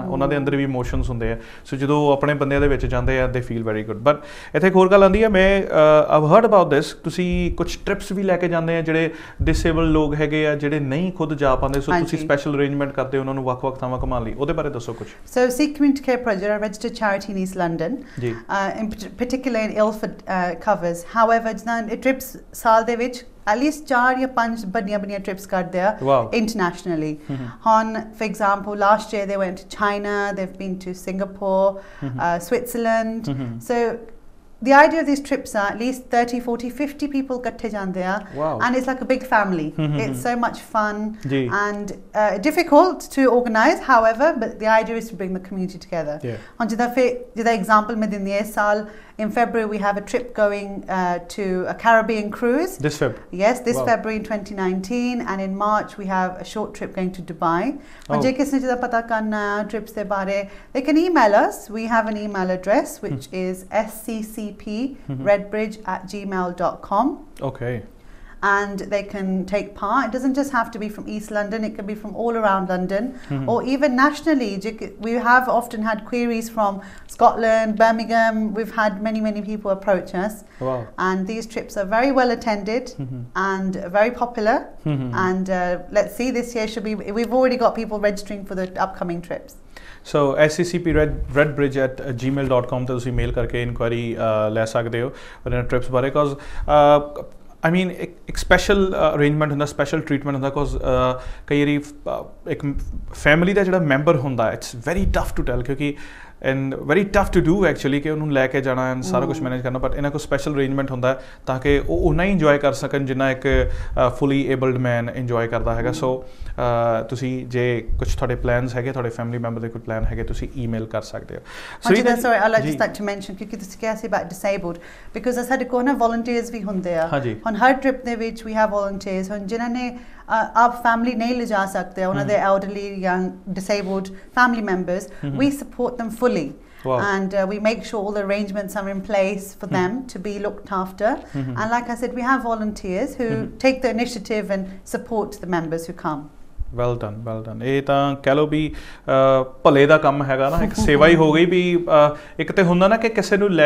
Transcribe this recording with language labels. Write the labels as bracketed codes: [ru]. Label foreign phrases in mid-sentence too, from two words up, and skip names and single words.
[pa] ਉਹਨਾਂ ਦੇ ਅੰਦਰ ਵੀ ਇਮੋਸ਼ਨਸ ਹੁੰਦੇ ਆ। ਸੋ ਜਦੋਂ ਆਪਣੇ ਬੰਦਿਆਂ ਦੇ ਵਿੱਚ ਜਾਂਦੇ ਆ [en] they feel very good. [pa] ਬਟ ਇੱਥੇ ਇੱਕ ਹੋਰ ਗੱਲ ਆਉਂਦੀ ਹੈ, ਮੈਂ [en] I've heard about this, [pa] ਤੁਸੀਂ ਕੁਝ ਟ੍ਰਿਪਸ ਵੀ ਲੈ ਕੇ ਜਾਂਦੇ ਆ ਜਿਹੜੇ ਡਿਸੇਬਲ ਲੋਕ ਹੈਗੇ ਆ ਜਿਹੜੇ ਨਹੀਂ ਖੁਦ ਜਾ ਪਾਉਂਦੇ, ਸੋ ਤੁਸੀਂ [en] special arrangement [pa] ਕਰਦੇ ਉਹਨਾਂ ਨੂੰ ਵੱਖ-ਵੱਖ ਥਾਵਾਂ ਘੁਮਾਉਣ ਲਈ, ਉਹਦੇ ਬਾਰੇ ਦੱਸੋ ਕੁਝ। [en] So Sikh Community Care Project are a registered charity in East London, in particular in Ilford covers. However, trips [pa] ਸਾਲ ਦੇ ਵਿੱਚ [en] at least 4 [pa] ਜਾਂ 5 ਵੱਡੀਆਂ ਟ੍ਰਿਪਸ ਕਰਦੇ ਆ internationally. [en] ਹੁਣ for example last year they went to China, they've been to Singapore, Switzerland. So the idea of these trips are at least 30, 40, 50 people [pa] ਇਕੱਠੇ ਜਾਂਦੇ ਆ. [en] Wow. And it's like a big family. It's so much fun Ji. and difficult to organize, however, but the idea is to bring the community together. Yeah. [pa] ਓਨ ਜਿਹੜਾ ਐਗਜ਼ਾਮਪਲ ਮੈਂ ਦਿੰਦੀ ਹੈ ਸਾਲ [en] in February we have a trip going to a Caribbean cruise. This Feb. Yes, this Wow. February in 2019, and in March we have a short trip going to Dubai. Oh. [pa] ਜੇ ਕਿਸਨੇ ਜਿਹੜਾ ਪਤਾ ਕਰਨਾ ਟ੍ਰਿਪਸ ਦੇ ਬਾਰੇ, [en] they can email us. We have an email address which is sccp.redbridge@gmail.com. Okay. And they can take part. It doesn't just have to be from East London, it can be from all around London or even nationally. We have often had queries from Scotland, Birmingham. We've had many people approach us. Wow. And these trips are very well attended and very popular. And let's see, this year should be, we've already got people registering for the upcoming trips. [pa] So sccp@redbridge@gmail.com ਤੇ ਤੁਸੀਂ ਮੇਲ ਕਰਕੇ ਇਨਕੁਆਇਰੀ ਲੈ ਸਕਦੇ ਹੋ ਉਹਨਾਂ ਟ੍ਰਿਪਸ ਬਾਰੇ [en] because I mean [pa] ਇੱਕ [en] special arrangement [pa] ਹੁੰਦਾ [en] special treatment [pa] ਹੁੰਦਾ ਬਿਕੋਜ਼ ਕਈ ਵਾਰੀ ਇੱਕ ਫੈਮਿਲੀ ਦਾ ਜਿਹੜਾ ਮੈਂਬਰ ਹੁੰਦਾ [en] it's very tough to tell [pa] ਕਿਉਂਕਿ [en] and very tough to do actually [pa] ਕਿ ਉਹਨੂੰ ਲੈ ਕੇ ਜਾਣਾ ਐਂਡ ਸਾਰਾ ਕੁਝ ਮੈਨੇਜ ਕਰਨਾ ਬਟ ਇਹਨਾਂ ਕੋਲ ਸਪੈਸ਼ਲ ਅਰੇਂਜਮੈਂਟ ਹੁੰਦਾ ਤਾਂ ਕਿ ਉਹ ਉਨਾ ਹੀ ਇੰਜੋਏ ਕਰ ਸਕਣ ਜਿੰਨਾ ਇੱਕ [en] fully abled man [pa] ਇੰਜੋਏ ਕਰਦਾ ਹੈਗਾ ਸੋ ਤੁਸੀਂ ਜੇ ਕੁਝ ਤੁਹਾਡੇ ਪਲਾਨਸ ਹੈਗੇ ਤੁਹਾਡੇ [en] family member [pa] ਦੇ ਕੋਈ ਪਲਾਨ ਹੈਗੇ ਤੁਸੀਂ ਈਮੇਲ ਕਰ ਸਕਦੇ ਹੋ [en] sorry I'd just like to mention [pa] ਕਿਉਂਕਿ ਤੁਸੀਂ ਕਿਹਾ ਸੀ [en] about disabled because [pa] ਸਾਡੇ ਕੋਲ ਨਾ volunteers ਵੀ ਹੁੰਦੇ ਆ ਹੁਣ ਹਰ ਟ੍ਰਿਪ ਦੇ ਵਿੱਚ [en] we have volunteers [pa] ਹੁਣ ਜਿਨ੍ਹਾਂ ਨੇ ਆਪ ਫੈਮਿਲੀ ਨਹੀਂ ਲਿਜਾ ਸਕਦੇ ਉਹਨਾਂ ਦੇ [en] elderly young disabled family members we support them fully. Wow. And we make sure all the arrangements are in place for them to be looked after. And like I said, we have volunteers who take the initiative and support the members who come. well done [pa] ਇਹ ਤਾਂ ਕਹਿ ਲਓ ਵੀ ਭਲੇ ਦਾ ਕੰਮ ਹੈਗਾ ਨਾ ਇੱਕ ਸੇਵਾ ਹੀ ਹੋ ਗਈ ਵੀ ਇੱਕ ਤੇ ਹੁੰਦਾ ਨਾ ਕਿ ਕਿਸੇ ਨੂੰ ਲੈ